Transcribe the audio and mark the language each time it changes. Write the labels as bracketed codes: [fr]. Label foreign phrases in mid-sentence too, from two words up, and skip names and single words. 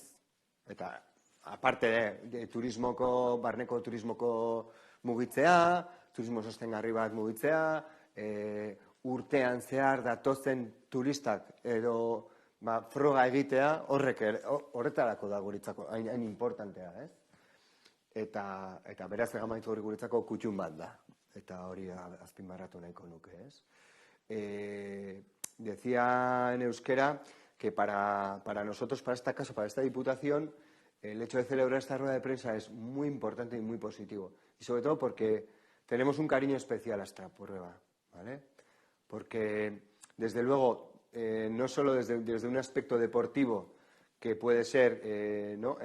[eu] Eta, aparte turismoko, barneko turismoko mugitzea, turismo sostengarri bat mugitzea, urtean zehar datozen turistak edo froga egitea, horretarako da guretzako, hain importantea, ez? Eta beraz Zegama Itzgorri guretzako kutxun bat da, eta hori azpimarratu nahiko nuke, ez? [es] Decía en euskera que para nosotros, para este caso, para esta Diputación, el hecho de celebrar esta rueda de prensa es muy importante y muy positivo. Y sobre todo porque tenemos un cariño especial a esta prueba, ¿vale? Porque, desde luego, no solo desde un aspecto deportivo, que puede ser, ¿no?